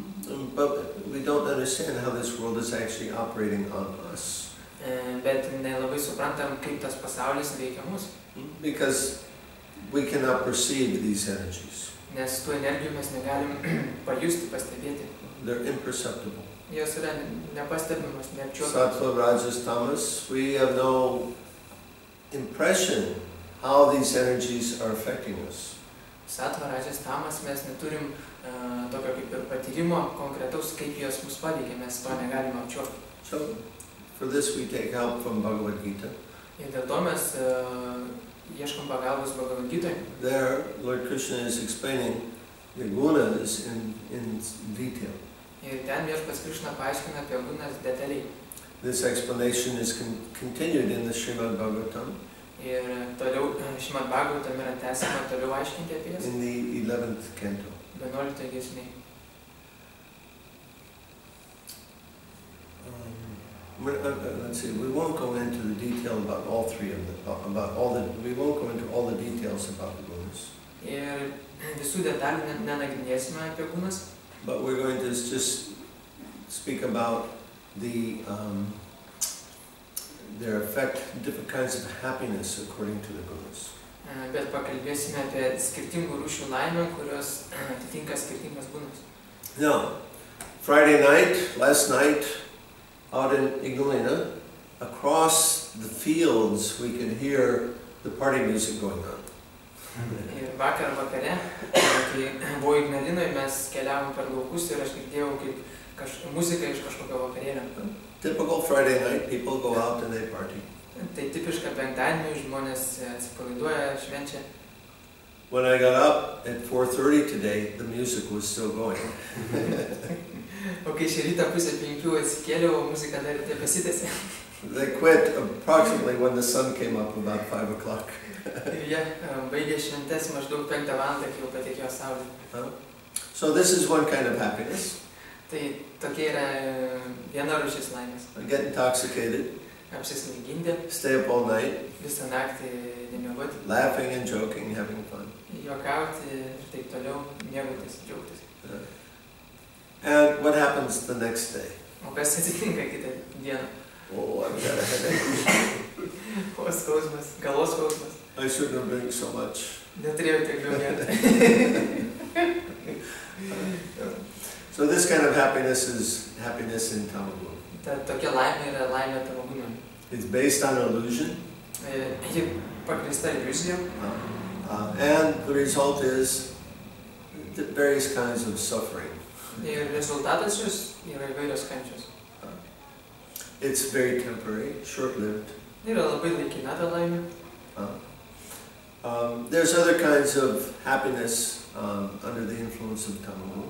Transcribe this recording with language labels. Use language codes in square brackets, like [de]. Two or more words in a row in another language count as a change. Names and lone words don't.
[en] But we don't understand how this world is actually operating on us. [lt] Bet nelabai suprantam, kaip tas pasaulis veikia mus. [en] Because we cannot perceive these energies. [lt] Nes tų energijų mes negalim pajusti, pastebėti. [en] They're imperceptible. [lt] Jos yra nepastebimas, neapčiuopiamas. [en] Sattva, Rajas, Tamas, we have no impression how these energies are affecting us. [lt] Sattva, Rajas, Tamas, mes neturim tokio kaip ir patyrimo konkretaus, kaip jos mus paveikia, mes to negalim apčiuopti. [en] So, for this we take help from Bhagavad Gita. [lt] Ir dėl to mes ieškom pagalbos Bhagavad Gitoje. [en] There, Lord Krishna is explaining the gunas in detail. [lt] Ir ten viešpats Krishna paaiškina apie gunas detaliai. [en] This explanation is continued in the Srimad Bhagavatam. [lt] Ir toliau Srimad Bhagavatam yra tęsiama toliau aiškinti apie jas. [en] In the 11th canto. [lt] 11 giesmė. [en] Let's see. We won't go into the detail about all 3 of them. We won't go into all the details about the gunas. [lt] Ir visų detalių nenagrinėsime apie gunas. [en] But we're going to just speak about their effect, different kinds of happiness according to the gunas. [lt] Bet pakalbėsime apie skirtingų rūšių laimę, kurios atitinka skirtingas gunas. [en] Now, Friday night, last night, out in Ignalina, across the fields we could hear the party music going on. [lt] Ir vakar vakare, kai buvau Ignalinoje, mes keliavom per laukus ir aš girdėjau kaip muzika iš kažkokio vakarėlio. [en] Typical Friday night, people go out and they party. [lt] Tai tipiška penktadienį, žmonės atsipalaiduoja, švenčia. [en] When I got up at 4:30 today, the music was still going. [lt] O kai šį rytą pusę 5 atsikėliau, muzika dar tebesitęsė. [en] They quit approximately when the sun came up, about 5 o'clock. [lt] Ir jie baigė šventes maždaug 5 valandą, kai jau patekėjo saulė. [en] So this is one kind of happiness. [lt] Tai tokia yra viena rūšis laimės. [en] Get intoxicated, [lt] Apsisvaiginti, [en] stay up all night, [lt] visą naktį nemiegoti, [en] laughing and joking, having fun. [lt] juokauti ir taip toliau, mėgautis, džiaugtis. [en] And what happens the next day? [lt] O kas atsitinka kitą dieną? [en] Oh, I've got a headache. [lt] O skausmas, galos skausmas. [en] I shouldn't have drank so much. [lt] Neturėjau tiek daug gerti. [en] So this kind of happiness is happiness in tamagun. [lt] Tokia laimė yra laimė tamagunui. [en] It's based on illusion. [lt] Ji pagrįsta iliuzija. [en] And the result is various kinds of suffering. [lt] Ir rezultatas jos yra įvairios kančios. [en] It's very temporary, short-lived. [lt] Yra labai laikina ta laimė. [en] There's other kinds of happiness under the influence of tamagun.